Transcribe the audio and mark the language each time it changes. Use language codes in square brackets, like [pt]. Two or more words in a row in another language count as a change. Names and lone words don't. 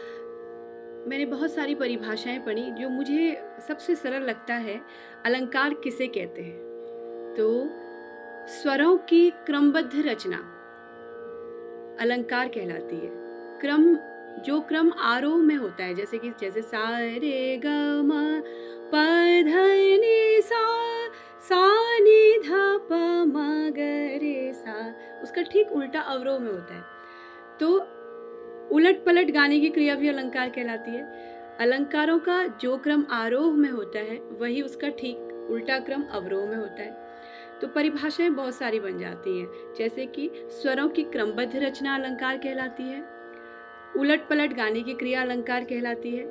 [hi] मैंने बहुत सारी परिभाषाएं पढ़ी, जो मुझे सबसे सरल लगता है अलंकार किसे कहते हैं। तो स्वरों की क्रमबद्ध रचना अलंकार कहलाती है। जो क्रम आरोह में होता है, जैसे सा रे ग म प ध नि सा, सा नि ध प म ग रे सा, उसका ठीक उल्टा अवरोह में होता है। तो उलट पलट गाने की क्रिया भी अलंकार कहलाती है। अलंकारों का जो क्रम आरोह में होता है वही उसका ठीक उल्टा क्रम अवरोह में होता है। तो परिभाषाएं बहुत सारी बन जाती हैं, जैसे कि स्वरों की क्रमबद्ध रचना अलंकार कहलाती है, उलट पलट गाने की क्रिया अलंकार कहलाती है।